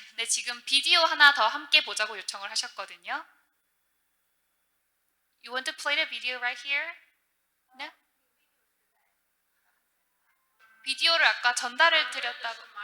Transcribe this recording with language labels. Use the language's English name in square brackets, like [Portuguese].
[Korean] 네, 지금 비디오 하나 더 함께 보자고 요청을 하셨거든요. [English] You want to play the video right here? [Korean] 네? 비디오를 아까 전달을 드렸다고.